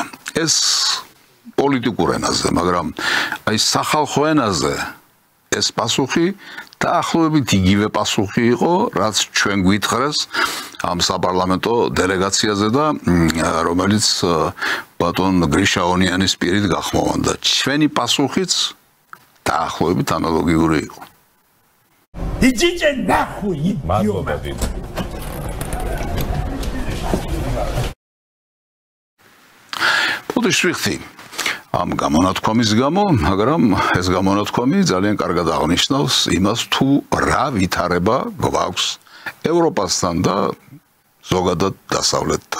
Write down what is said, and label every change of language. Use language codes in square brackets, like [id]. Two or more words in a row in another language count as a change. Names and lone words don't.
[ka] ეს პოლიტიკურ ენაზე, მაგრამ აი სახალხო ენაზე ეს პასუხი დაახლოებით იგივე პასუხი იყო, რაც ჩვენ გვითხრეს ამ საპარლამენტო დელეგაციაზე და რომელიც ბატონ გრიშა ონიანის პირით გახმოვანდა. ჩვენი პასუხიც დაახლოებით ანალოგიური იყო. [ru] Идите нахуй, идиоты! [ka] პოდიშвихти ამ გამონათქვამის გამო, მაგრამ ეს გამონათქვამი ძალიან კარგად აღნიშნავს იმას, თუ რა ვითარება გვაქვს ევროპასთან და ზოგადად დასავლეთთან.